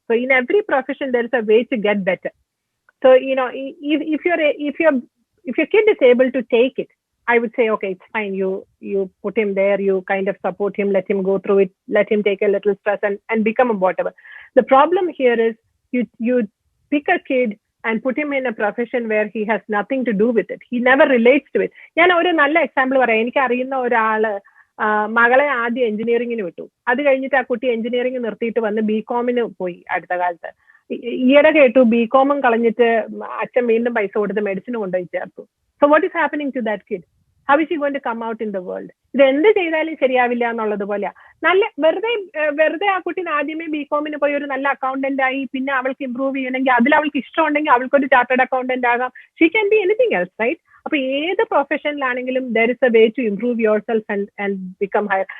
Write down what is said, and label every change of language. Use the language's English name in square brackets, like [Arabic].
[English] So in every profession, there is a way to get better. So, you know, if your kid is able to take it, I would say, okay, it's fine. You put him there, you kind of support him, let him go through it, let him take a little stress and become a whatever. The problem here is you pick a kid and put him in a profession where he has nothing to do with it. He never relates to it. [Malayalam] ഞാൻ ഒരു നല്ല example പറയാം. എനിക്ക് അറിയുന്ന ഒരാള് മകളെ ആദ്യം എഞ്ചിനീയറിംഗിന് വിട്ടു. അത് കഴിഞ്ഞിട്ട് ആ കുട്ടി എഞ്ചിനീയറിംഗ് നിർത്തിയിട്ട് വന്ന് BCom-ന് പോയി. അടുത്ത കാലത്ത് ഈയിടെ കേട്ടു BCom-ഉം കളഞ്ഞിട്ട് അച്ഛൻ വീണ്ടും പൈസ കൊടുത്ത് മെഡിസിന് കൊണ്ടുപോയി ചേർത്തു. [English] So what is happening to that kid? How is she going to come out in the world? [Malayalam] ഇത് എന്ത് ചെയ്താലും ശരിയാവില്ല എന്നുള്ളത് പോലെയാ. നല്ല വെറുതെ ആ കുട്ടീനെ ആദ്യമേ BCom-ന് പോയി ഒരു നല്ല അക്കൗണ്ടന്റ് ആയി, പിന്നെ അവൾക്ക് ഇമ്പ്രൂവ് ചെയ്യണമെങ്കിൽ, അതിൽ അവൾക്ക് ഇഷ്ടമുണ്ടെങ്കിൽ അവൾക്കൊരു ചാർട്ടേഡ് അക്കൗണ്ടന്റ് ആകാം. [English] She can be anything else, right? [Malayalam] അപ്പൊ ഏത് പ്രൊഫഷനിലാണെങ്കിലും [English] There is a way to improve yourself and become higher.